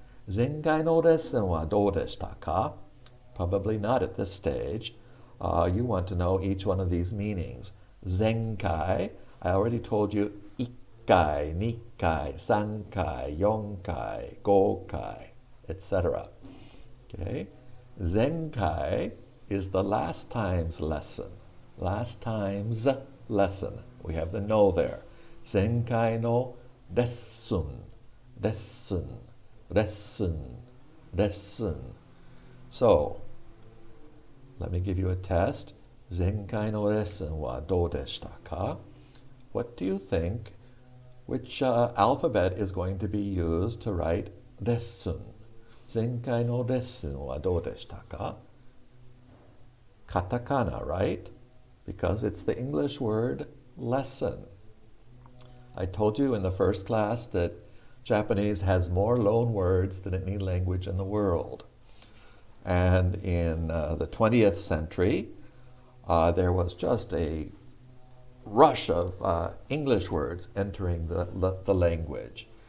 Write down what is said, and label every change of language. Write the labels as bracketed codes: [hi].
[ja] 前回のレッスンはどうでしたか? [en] Probably not at this stage. You want to know each one of these meanings. 前回, I already told you 1回、2回、3回、4回、5回, etc. Okay? 前回 is the last time's lesson. Last time's lesson. We have the no there. [ja] 前回のレッスン、レッスン、レッスン、レッスン. [en] So, let me give you a test. [ja] 前回のレッスンはどうでしたか? [en] What do you think? Which alphabet is going to be used to write レッスン? [ja] 前回のレッスンはどうでしたか? [en] Katakana, right? Because it's the English word lesson. I told you in the first class that Japanese has more loan words than any language in the world. And in the 20th century, there was just a rush of English words entering the language.